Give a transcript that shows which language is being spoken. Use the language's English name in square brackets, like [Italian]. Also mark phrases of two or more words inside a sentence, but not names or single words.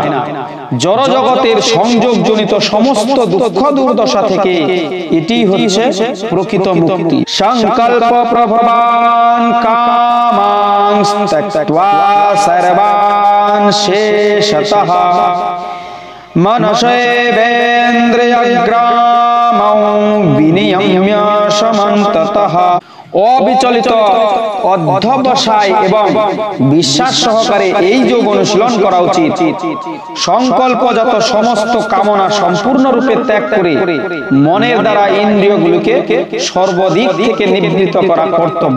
[Bangla] জড় জগতের সংযোগজনিত সমস্ত দুঃখ দুর্দশা থেকে এটি হচ্ছে প্রকৃত মুক্তি। [Sanskrit] সংকল্প প্রভবান কামাংস ত্যক্ত্বা সর্বান শেষতঃ मनसेवेन्द्रियग्रामौ विनियम्य समन्ततः। [Bangla] অবিচলিত অধ্যবসায় এবং বিশ্বাস সহকারে এই যোগ অনুশীলন করা উচিত। সংকল্পজাত সমস্ত কামনা সম্পূর্ণরূপে ত্যাগ করে মনের দ্বারা ইন্দ্রিয়গুলোকে সর্বদিক থেকে নিবৃত্ত করা কর্তব্য।